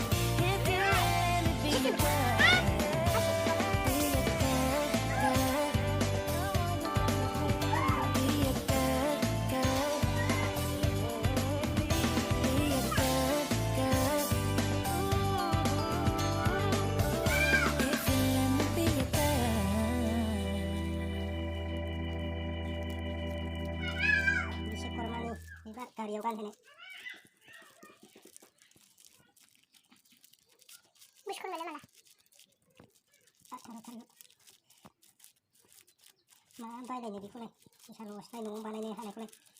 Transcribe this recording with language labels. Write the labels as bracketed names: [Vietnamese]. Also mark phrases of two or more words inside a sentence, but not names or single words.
[English] If you let me be your girl, be your girl, be your girl, be your girl. If you let me be your girl. [Bodo] बिश्वकर्मानि बिबार गारियाव गानहोनाय बिश्वकर्मानि माला मा बायलायनो बेखौलाय फैसा लसलाय न'आव बानायनो हानायखौलाय